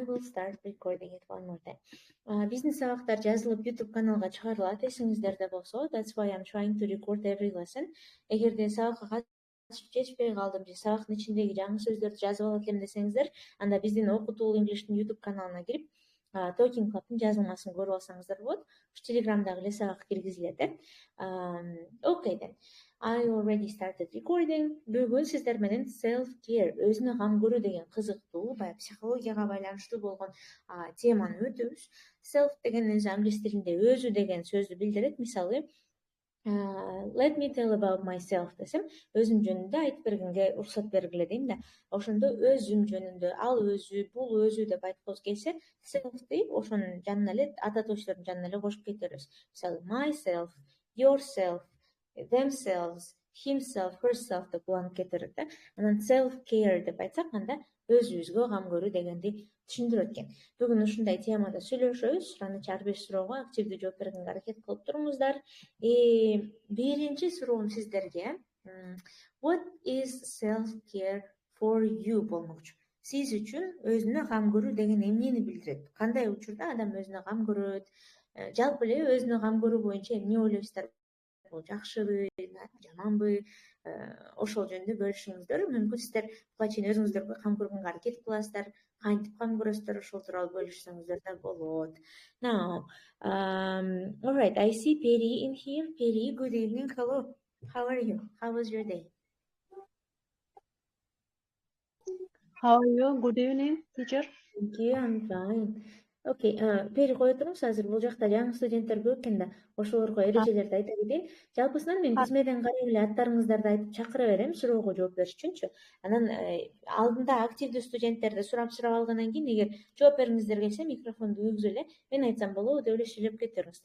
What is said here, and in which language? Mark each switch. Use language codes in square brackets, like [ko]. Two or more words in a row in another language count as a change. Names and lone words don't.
[en] will start recording it one more time. [ky] Биздин сабактар жазылып YouTube каналга чыгарылат, эсиңиздерде болсо. [en] That's why I'm trying to record every lesson. [ky] Эгерде сабакка катышып жетишпей калдым же сабактын ичиндеги жаңы сөздөрдү жазып алат элем десеңиздер, анда биздин Okutool English'тин YouTube каналына кирип, Talking Club'тын жазылмасын көрүп алсаңыздар болот. Ушу Telegramдагы эле сабак киргизилет. [en] Okay then. I already started recording. [ky] Бүгүн сиздер менен self-care, өзүнө кам көрүү деген кызыктуу, баягы психологияга байланыштуу болгон теманы өтөбүз. Self деген өзү англис тилинде өзү деген сөздү билдирет. Мисалы, [en] let me tell about myself [ky] десем, өзүм жөнүндө айтып бергенге уруксат бергиле дейм да. Ошондо өзүм жөнүндө, ал өзү, бул өзү деп айткыбыз келсе, self-ти ошонун жанына эле ата точтордун жанына эле кошуп кетебиз. Мисалы, [en] myself, yourself, themselves, himself, herself [ky] деп уланып кетер да. Анан self-care деп айтсак, анда өзүбүзгө кам көрүү дегенди түшүндүрөт экен. Бүгүн ушундай темада сүйлөшөбүз. Аны ар бир суроого активдүү жооп бергенге аракет кылып туруңуздар. Биринчи суроом сиздерге [en] what is self-care for you [ky] болмокчу. Сиз үчүн өзүнө кам көрүү деген эмнени билдирет? Кандай учурда адам өзүнө кам көрөт? Жалпы эле өзүнө кам көрүү боюнча эмне ойлойсуздар? Бул жакшыбы, жаманбы? Ошол жөнүндө бөлүшүңүздөр. Мүмкүн сиздер буга чейин өзүңүздөргө кам көргөнгө аракет кыласыздар, кантип кам көрөсүздөр, ошол тууралуу бөлүшсөңүздөр да болот. [en] Now, all right, I see Peri in here. Peri, good evening. Hello. How are you? How was your day? How are you? Good evening, teacher. Thank you. I'm fine. Okay, Peri [ky] кое туруңуз. Азыр бул жакта жаңы студенттер көп экен да, ошолорго эрежелерди айта кетейин. Жалпысынан мен тизмеден карап эле аттарыңыздарды айтып чакыра берем суроого жооп бериш үчүнчү. Анан алдында активдүү студенттерди сурап алгандан кийин, эгер жооп бергиңиздер келсе, микрофонду күйгүзүп эле мен айтсам болобу деп эле сүйлөп кетиңиздер.